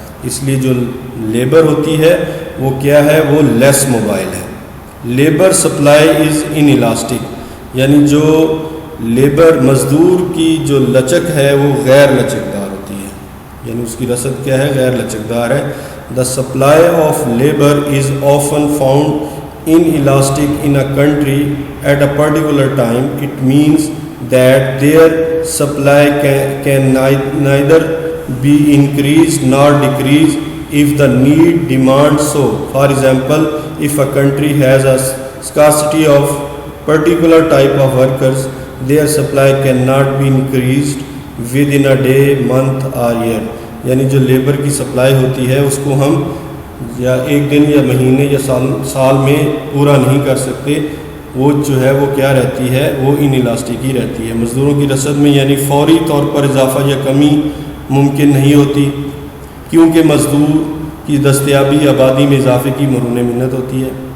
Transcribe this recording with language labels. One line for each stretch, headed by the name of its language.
Urdu: اس لیے جو لیبر ہوتی ہے وہ کیا ہے؟ وہ لیس موبائل ہے.
English: Labour supply is inelastic.
Urdu: یعنی جو لیبر مزدور کی جو لچک ہے وہ غیر لچکدار ہوتی ہے. یعنی اس کی رسد کیا ہے؟ غیر لچکدار ہے.
English: The supply of labor is often found inelastic in a country at a particular time. It means that their supply can neither be increased nor decreased if the need demands so. For example, if a country has a scarcity of particular type of workers, their supply cannot be increased within a day, month or year.
Urdu: یعنی جو labour کی supply ہوتی ہے اس کو ہم یا ایک دن یا مہینے یا سال میں پورا نہیں کر سکتے. وہ جو ہے وہ کیا رہتی ہے؟ وہ ان الاسٹک ہی رہتی ہے. مزدوروں کی رسد میں یعنی فوری طور پر اضافہ یا کمی ممکن نہیں ہوتی، کیونکہ مزدور کی دستیابی آبادی میں اضافے کی مرہون منت ہوتی ہے.